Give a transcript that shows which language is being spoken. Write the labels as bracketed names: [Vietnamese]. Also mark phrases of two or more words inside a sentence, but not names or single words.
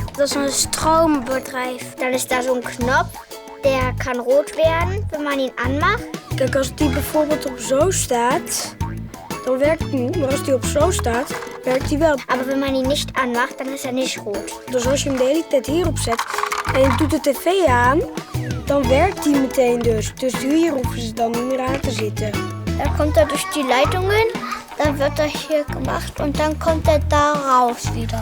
[Dutch] als een stroombedrijf. Dan is daar zo'n knop, der kan rood werden, [German] wenn man ihn anmacht. [Dutch] Kijk, als die bijvoorbeeld op zo staat, dan werkt het niet. Maar als die op zo staat, werkt die wel. [German] Aber wenn man ihn nicht anmacht, [Dutch] dan is hij niet rood. Dus als je hem de hele tijd hierop zet en je doet de tv aan, dan werkt die meteen dus. Dus hier hoeven ze dan niet meer aan te zitten. Dan komt er [German] durch die Leitungen, dann wird er hier gemacht und dann kommt er da raus wieder.